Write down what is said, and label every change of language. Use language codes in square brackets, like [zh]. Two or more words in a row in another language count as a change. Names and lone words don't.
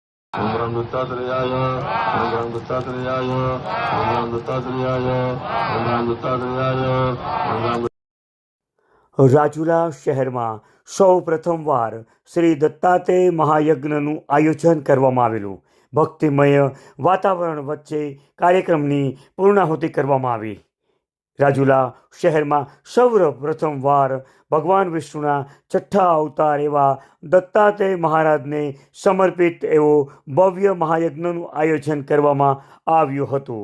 [sa] ओम राम दत्तात्रेयाय ओम राम दत्तात्रेयाय ओम राम दत्तात्रेयाय ओम राम दत्तात्रेयाय ओम राम। [gu] રાજુલા શહેરમાં સૌ પ્રથમવાર શ્રી દત્તાત્રેય મહાયજ્ઞનું આયોજન કરવામાં આવેલું. ભક્તિમય વાતાવરણ વચ્ચે કાર્યક્રમની પૂર્ણાહુતિ કરવામાં આવી. રાજુલા શહેરમાં સૌ પ્રથમવાર ભગવાન વિષ્ણુના છઠ્ઠા અવતાર એવા દત્તાત્રેય મહારાજને સમર્પિત એવો ભવ્ય મહાયજ્ઞનું આયોજન કરવામાં આવ્યું હતું.